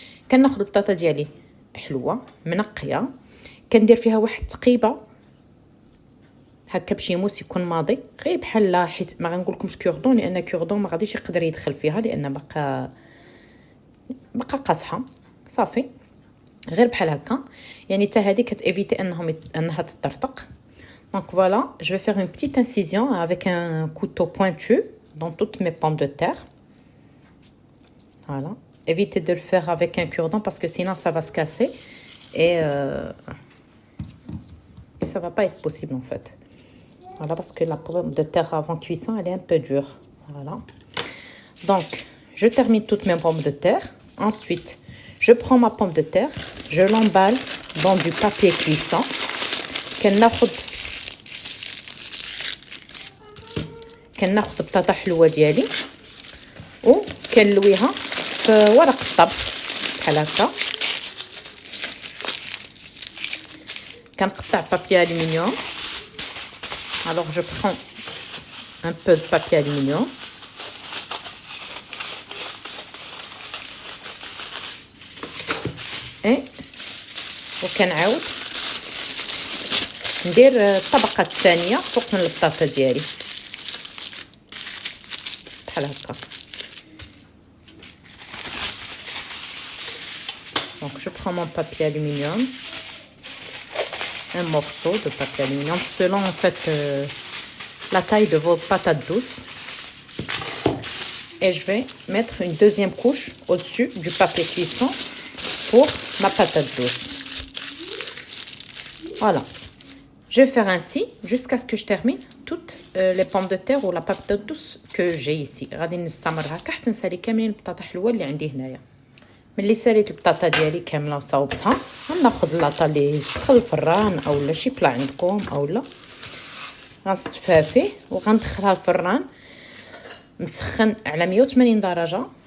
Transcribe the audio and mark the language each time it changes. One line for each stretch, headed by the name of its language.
Arabic: كناخذ البطاطا ديالي حلوه منقيه، كندير فيها واحد التقيبه هكا بشي موس يكون ماضي، غير بحال حيت ما غنقولكمش كوردون لان كوردون ما غاديش يقدر يدخل فيها لان بقى قاصحه صافي، غير بحال هكا. يعني حتى هذه كتيفيتي انها تطرطق.
French: دونك فوالا جو في فير اون بتيت انسيزيون افيك ان كوتو بوينتو dans toutes mes pommes de terre. Voilà. Évitez de le faire avec un cure-dent parce que sinon ça va se casser et ça va pas être possible en fait. Voilà, parce que la pomme de terre avant cuisson elle est un peu dure. Voilà. Donc je termine toutes mes pommes de terre. Ensuite je prends ma pomme de terre, je l'emballe dans du papier cuisson.
Arabic: كناخذ بطاطا حلوه ديالي وكنلويها في ورق الطبخ بحال هكا. كنقطع بابي الومنيوم.
French: alors je prends un peu de papier aluminium et
Arabic: وكنعاود ندير الطبقه الثانيه فوق من البطاطا ديالي بحال هكا.
French: Donc je prends mon papier aluminium, un morceau de papier aluminium selon en fait la taille de vos patates douces, et je vais mettre une deuxième couche au-dessus du papier cuisson pour ma patate douce. Voilà. Je vais faire ainsi jusqu'à ce que je termine toutes les pommes de terre ou la patate douce que j'ai ici.
Arabic: غادي نستمر هكا حتى نسالي كاملين البطاطا حلوه اللي عندي هنايا. ملي ساليت البطاطا ديالي كامله وصاوبتها غناخذ لاطا اللي دخل الفران او لا شي بلا عندكم او لا، غنصفها فيه وغندخلها الفران مسخن على 180 درجه.